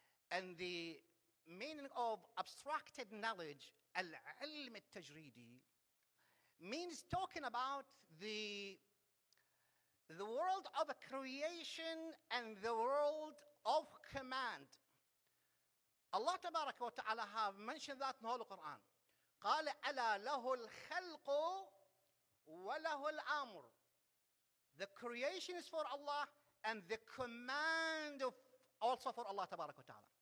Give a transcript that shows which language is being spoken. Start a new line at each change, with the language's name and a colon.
English: And the meaning of abstracted knowledge, al-ilm al-tajridi, means talking about the the world of creation and the world of command. Allah Tabaraka wa Ta'ala have mentioned that in the Holy Quran.
Arabic: قال ألا له الخلق وله الأمر.
English: The creation is for Allah and the command of also for Allah Tabaraka wa Ta'ala.